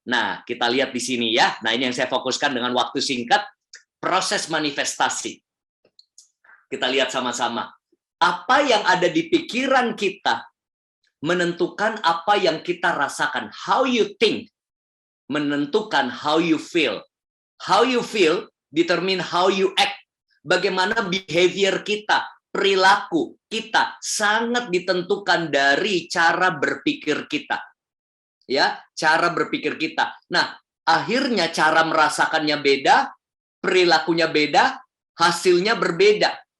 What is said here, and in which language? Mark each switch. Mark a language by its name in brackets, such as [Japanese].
[Indonesian] Nah, kita lihat di sini ya. Nah, ini yang saya fokuskan dengan waktu singkat, proses manifestasi. Kita lihat sama-sama. Apa yang ada di pikiran kita menentukan apa yang kita rasakan. [English] How you think [Indonesian] menentukan [English] how you feel. How you feel determine how you act. [Indonesian] Bagaimana behavior kita, perilaku kita sangat ditentukan dari cara berpikir kita. Ya, cara berpikir kita. Nah, akhirnya cara merasakannya beda, perilakunya beda, hasilnya berbeda.